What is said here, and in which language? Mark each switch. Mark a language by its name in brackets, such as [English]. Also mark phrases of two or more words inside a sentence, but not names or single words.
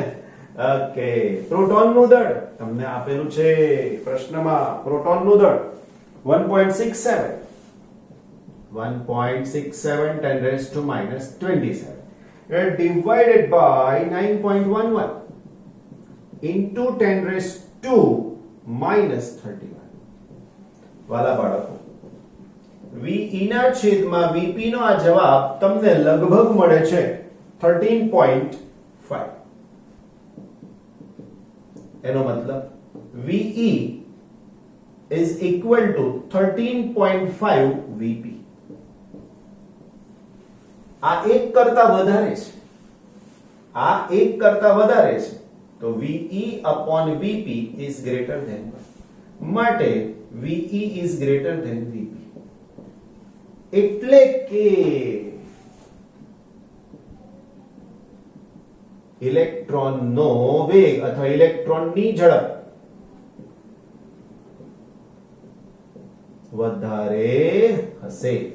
[Gujarati] ઓકે, પ્રોટોનનું દળ તમને આપેલું છે પ્રશ્નમાં. પ્રોટોનનું દળ 1.67 10⁻27 [English] divided by 9.11 into [Gujarati] 10⁻⁻31. વાલા બાળકો, v VE ના છેદમાં VP નો આ જવાબ તમને લગભગ મળે છે 13.5. એનો મતલબ [English] VE is equal to 13.5 VP. [Gujarati] આ એક કરતા વધારે છે, આ એક કરતા વધારે છે, તો [English] VE upon VP is greater than 1. માટે VE is greater than VP. [Gujarati] એટલે કે ઇલેક્ટ્રોનનો વેગ અથવા ઇલેક્ટ્રોનની ઝડપ વધારે હશે.